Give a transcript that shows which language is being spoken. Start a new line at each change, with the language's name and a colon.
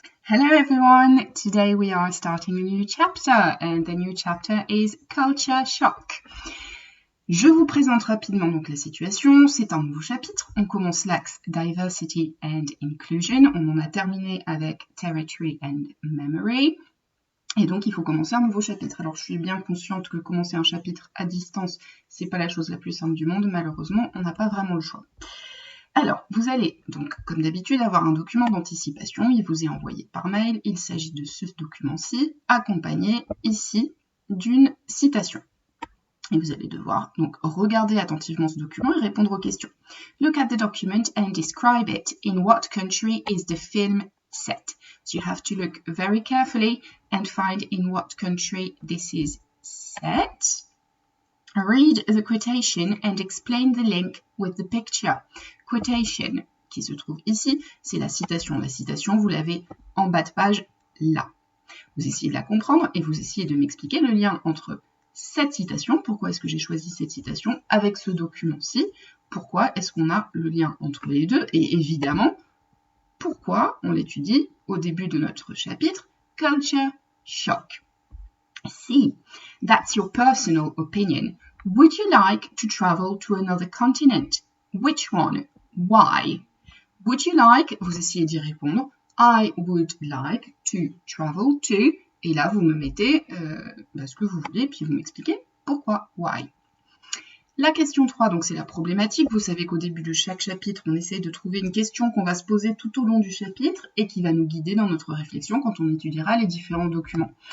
English: Hello everyone, today we are starting a new chapter and the new chapter is Culture Shock.
French: Je vous présente rapidement donc la situation, c'est un nouveau chapitre, on commence l'axe Diversity and Inclusion, on en a terminé avec Territory and Memory et donc il faut commencer un nouveau chapitre. Alors je suis bien consciente que commencer un chapitre à distance, c'est pas la chose la plus simple du monde, malheureusement on n'a pas vraiment le choix. Alors, vous allez donc, comme d'habitude, avoir un document d'anticipation. Il vous est envoyé par mail. Il s'agit de ce document-ci, accompagné ici d'une citation. Et vous allez devoir donc regarder attentivement ce document et répondre aux questions.
English: Look at the document and describe it. In what country is the film set? So you have to look very carefully and find in what country this is set. Read the quotation and explain the link with the picture.
French: Quotation, qui se trouve ici, c'est la citation. La citation, vous l'avez en bas de page, là. Vous essayez de la comprendre et vous essayez de m'expliquer le lien entre cette citation, pourquoi est-ce que j'ai choisi cette citation, avec ce document-ci, pourquoi est-ce qu'on a le lien entre les deux, et évidemment, pourquoi on l'étudie au début de notre chapitre, Culture Shock.
English: C. That's your personal opinion. Would you like to travel to another continent? Which one? Why? Would you like,
French: vous essayez d'y répondre,
English: I would like to travel to,
French: et là vous me mettez ce que vous voulez, puis vous m'expliquez pourquoi, why. La question 3, donc c'est la problématique. Vous savez qu'au début de chaque chapitre, on essaie de trouver une question qu'on va se poser tout au long du chapitre et qui va nous guider dans notre réflexion quand on étudiera les différents documents.